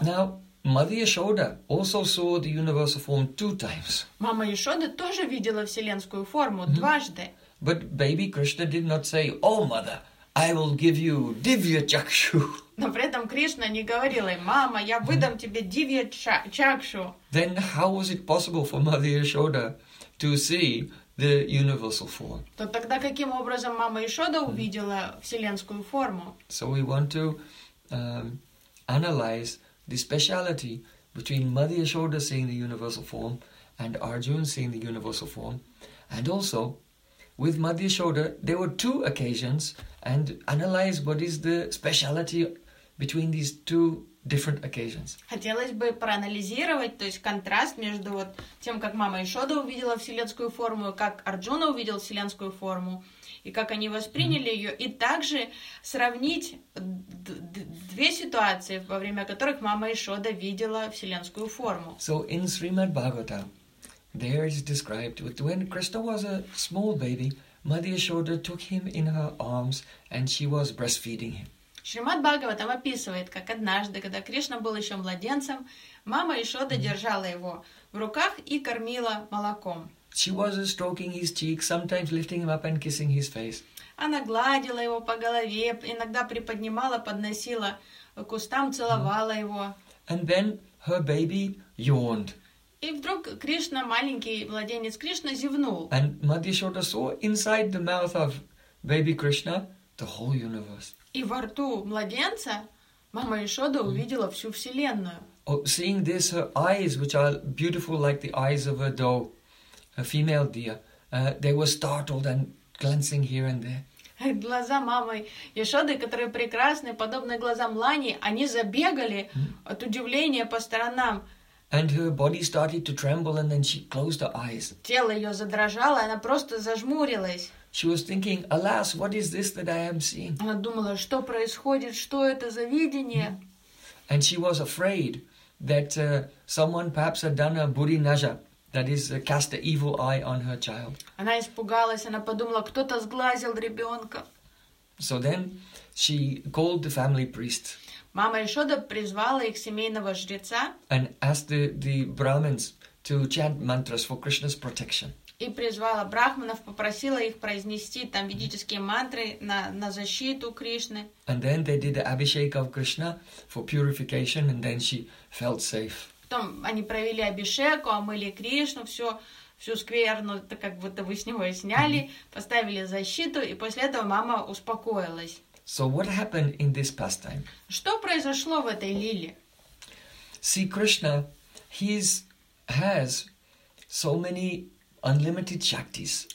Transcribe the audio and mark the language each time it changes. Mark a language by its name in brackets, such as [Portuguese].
[English] Now, Mother Yashoda also saw the universal form two times. [Russian] Мама Яшода тоже видела вселенскую форму дважды. [English] But baby Krishna did not say, "Oh, mother, I will give you divya chakshu." [Russian] Но при этом Кришна не говорила ей, "Мама, я выдам тебе дивья чакшу." [English] Then how was it possible for Mother Yashoda to see the universal form? [Russian] То тогда каким образом мама Ишода увидела вселенскую форму? [English] So we want to analyze the speciality between Mother Ishoda seeing the universal form and Arjuna seeing the universal form, and also with Mother Ishoda there were two occasions, and analyze what is the speciality between these two different occasions. [Russian] Хотелось бы проанализировать, то есть контраст между вот тем, как мама Ишода увидела вселенскую форму, как Арджуна увидел вселенскую форму, и как они восприняли ее, и также сравнить две ситуации, во время которых мама Ишода видела вселенскую форму. [English] So in Srimad Bhagavatam, there is described that when Krishna was a small baby, Mother Yashoda took him in her arms and she was breastfeeding him. [Russian] Шримад Бхагаватам описывает, как однажды, когда Кришна был еще младенцем, мама Ишода держала его в руках и кормила молоком. [English] She was stroking his cheek, sometimes lifting him up and kissing his face. [Russian] Она гладила его по голове, иногда приподнимала, подносила к устам, целовала его. [English] And then her baby yawned. [Russian] И вдруг Кришна, маленький младенец Кришна, зевнул. [English] And Mother Yashoda saw inside the mouth of baby Krishna the whole universe. [Russian] И во рту младенца мама Ишода увидела всю вселенную. [English] Oh, seeing this, her eyes, which are beautiful like the eyes of a doe, a female deer, they were startled and glancing here and there. [Russian] Глаза мамы Ишоды, которые прекрасны, подобны глазам лани, они забегали от удивления по сторонам. [English] And her body started to tremble, and then she closed her eyes. [Russian] Тело ее задрожало, она просто зажмурилась. [English] She was thinking, "Alas, what is this that I am seeing?" [Russian] Она думала, что происходит, что это за видение? [English] And she was afraid that someone perhaps had done a buri naja, that is, cast an evil eye on her child. [Russian] Она испугалась, она подумала, кто-то сглазил ребенка. [English] So then, she called the family priest. [Russian] Мама Ишода призвала их семейного жреца. [English] And asked the Brahmins to chant mantras for Krishna's protection. [Russian] И призвала брахманов, попросила их произнести там ведические мантры на защиту Кришны. [English] And then they did the Abhishek of Krishna for purification, and then she felt safe. [Russian] Потом они провели Абишеку, омыли Кришну, всю скверну, так как будто вы с него и сняли, поставили защиту, и после этого мама успокоилась. [English] So what happened in this pastime? [Russian] Что произошло в этой лиле? [English] See, Krishna, has so many unlimited shaktis.